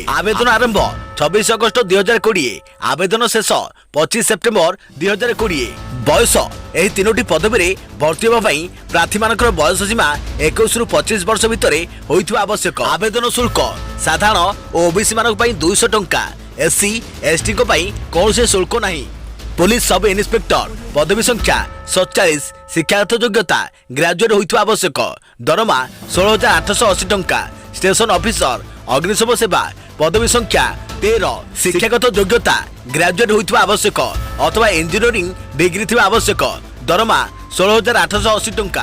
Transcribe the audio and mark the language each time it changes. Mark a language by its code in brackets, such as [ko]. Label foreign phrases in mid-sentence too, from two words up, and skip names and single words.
[or] ଆବେଦନ ଆରମ୍ଭ 26 ଅଗଷ୍ଟ 2020। ଆବେଦନ ଶେଷ 25 ସେପ୍ଟେମ୍ବର 2020। ବୟସ ଏହି 3ଟି ପଦବୀରେ ଭର୍ତ୍ତି ହେବା ପାଇଁ ପ୍ରାର୍ଥୀମାନଙ୍କର ବୟସ ସୀମା 21ରୁ 25 ବର୍ଷ ଭିତରେ ହୋଇଥିବା ଆବଶ୍ୟକ। ଆବେଦନ ଶୁଳ୍କ ସାଧାରଣ ଓ OBC ମାନଙ୍କ ପାଇଁ 200 ଟଙ୍କା। SC ST ଙ୍କ ପାଇଁ କୌଣସି ଶୁଳ୍କ ନାହିଁ। [en] Police Sub Inspector [or] ପଦବୀ ସଂଖ୍ୟା 47 ଶିକ୍ଷାଗତ ଯୋଗ୍ୟତା ଗ୍ରାଜୁଏଟ ହୋଇଥିବା ଆବଶ୍ୟକ ଦରମା 16,880 ଟଙ୍କା। [en] Station Officer [or] ଅଗ୍ନିଶମ ସେବା ପଦବୀ ସଂଖ୍ୟା 13 ଶିକ୍ଷାଗତ ଯୋଗ୍ୟତା ଗ୍ରାଜୁଏଟ ହୋଇଥିବା ଆବଶ୍ୟକ ଅଥବା [en] engineering degree [or] ଥିବା ଆବଶ୍ୟକ ଦରମା 16,880 ଟଙ୍କା।